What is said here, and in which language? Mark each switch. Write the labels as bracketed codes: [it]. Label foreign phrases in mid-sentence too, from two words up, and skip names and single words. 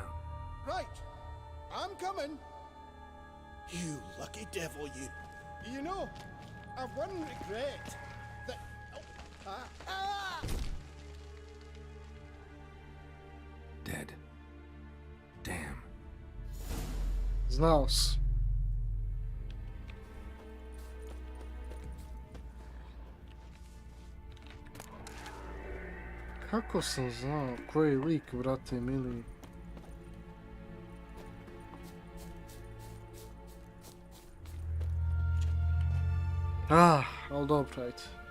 [en] Right. I'm coming. You lucky devil, you. You know, I've one regret. That... Oh, Dead. Damn. [hr] Znao si. Kako sam znao? Koji lik, brate mili? Ali dobro, ajde.